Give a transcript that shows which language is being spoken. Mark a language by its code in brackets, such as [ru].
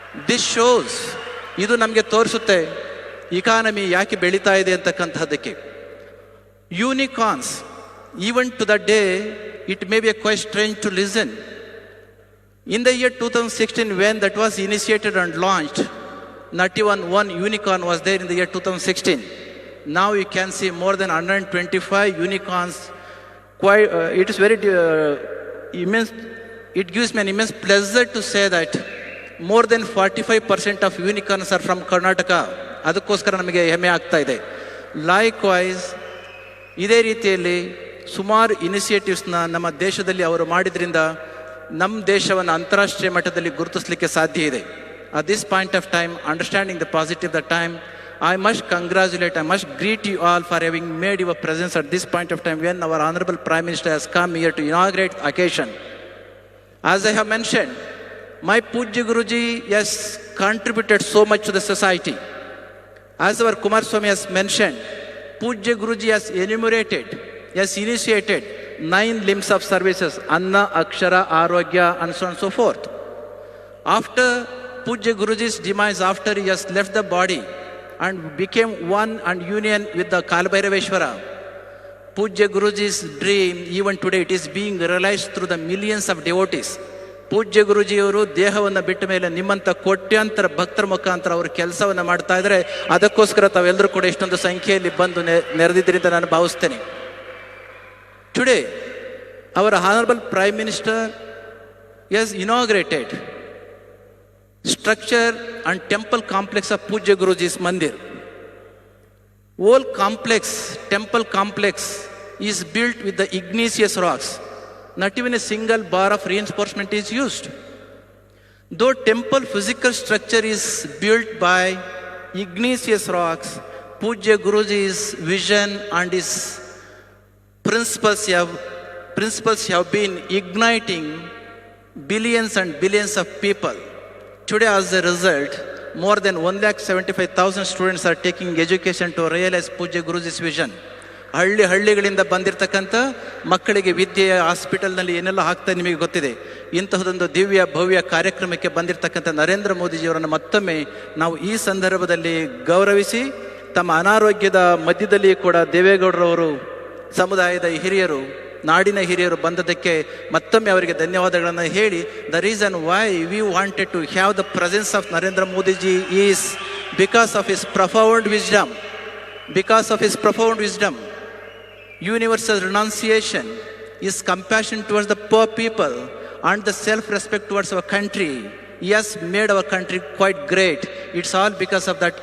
[en] This shows, [kn] ಇದು ನಮಗೆ ತೋರಿಸುತ್ತೆ ಇಕಾನಮಿ ಯಾಕೆ ಬೆಳೀತಾ ಇದೆ ಅಂತಕ್ಕಂಥದ್ದಕ್ಕೆ. [en] Unicorns, even to the day, it may be quite strange to listen. In the year 2016, when that was initiated and launched, not even one unicorn was there in the year 2016. Now you can see more than 125 unicorns. It is very immense. It gives me an immense pleasure to say that more than 45% of unicorns are from Karnataka. [kn] ಅದಕ್ಕೋಸ್ಕರ ನಮಗೆ ಹೆಮ್ಮೆ ಆಗ್ತಾ ಇದೆ. [en] Likewise, [kn] ಇದೇ ರೀತಿಯಲ್ಲಿ ಸುಮಾರು ಇನಿಷಿಯೇಟಿವ್ಸ್ನ ನಮ್ಮ ದೇಶದಲ್ಲಿ ಅವರು ಮಾಡಿದ್ರಿಂದ ನಮ್ಮ ದೇಶವನ್ನು ಅಂತಾರಾಷ್ಟ್ರೀಯ ಮಟ್ಟದಲ್ಲಿ ಗುರುತಿಸಲಿಕ್ಕೆ ಸಾಧ್ಯ ಇದೆ. [en] At this point of time, understanding the positive of the time, I must greet you all for having made your presence at this point of time when our Honorable Prime Minister has come here to inaugurate the occasion. As I have mentioned, my Pujya Guruji has contributed so much to the society. As our Kumar Swami has mentioned, Pujya Guruji has initiated 9 limbs of services, Anna, Akshara, Arogya, and so on and so forth. After Pujya Guruji's demise, after he has left the body and became one and union with the Kalbhairaveshwara, Pujya Guruji's dream, even today, it is being realized through the millions of devotees. [kn] ಪೂಜ್ಯ ಗುರುಜಿಯವರು ದೇಹವನ್ನು ಬಿಟ್ಟ ಮೇಲೆ ನಿಮ್ಮಂಥ ಕೋಟ್ಯಾಂತರ ಭಕ್ತರ ಮುಖಾಂತರ ಅವರು ಕೆಲಸವನ್ನು ಮಾಡ್ತಾ ಇದ್ದಾರೆ. ಅದಕ್ಕೋಸ್ಕರ ತಾವೆಲ್ಲರೂ ಕೂಡ ಇಷ್ಟೊಂದು ಸಂಖ್ಯೆಯಲ್ಲಿ ಬಂದು ನೆರೆದಿದ್ದೀರಿ ಅಂತ ನಾನು ಭಾವಿಸ್ತೇನೆ. [en] Today our honourable prime minister has inaugurated structure and temple complex of Pujya Guruji's Mandir. Whole temple complex is built with the igneous rocks. Not even a single bar of reinforcement is used. Though temple physical structure is built by igneous rocks, Pujya Guruji's vision and his principles have been igniting billions and billions of people. Today, as a result, more than 1,75,000 students are taking education to realize Pujya Guruji's vision. [kn] ಹಳ್ಳಿಗಳಿಂದ ಬಂದಿರತಕ್ಕಂಥ ಮಕ್ಕಳಿಗೆ ವಿದ್ಯೆ ಹಾಸ್ಪಿಟಲ್ನಲ್ಲಿ ಏನೆಲ್ಲ ಆಗ್ತಾ ನಿಮಗೆ ಗೊತ್ತಿದೆ. ಇಂತಹದೊಂದು ದಿವ್ಯ ಭವ್ಯ ಕಾರ್ಯಕ್ರಮಕ್ಕೆ ಬಂದಿರತಕ್ಕಂಥ ನರೇಂದ್ರ ಮೋದಿಜಿಯವರನ್ನು ಮತ್ತೊಮ್ಮೆ ನಾವು ಈ ಸಂದರ್ಭದಲ್ಲಿ ಗೌರವಿಸಿ, ತಮ್ಮ ಅನಾರೋಗ್ಯದ ಮಧ್ಯದಲ್ಲಿ ಕೂಡ ದೇವೇಗೌಡರವರು ಸಮುದಾಯದ ಹಿರಿಯರು ನಾಡಿನ ಹಿರಿಯರು ಬಂದದಕ್ಕೆ ಮತ್ತೊಮ್ಮೆ ಅವರಿಗೆ ಧನ್ಯವಾದಗಳನ್ನು ಹೇಳಿ, [en] The reason why we wanted to have the presence of Narendra Modiji is because of his profound wisdom, because of his profound wisdom, universal renunciation, his compassion towards the poor people, and the self-respect towards our country. He has made our country quite great. It's all because of that.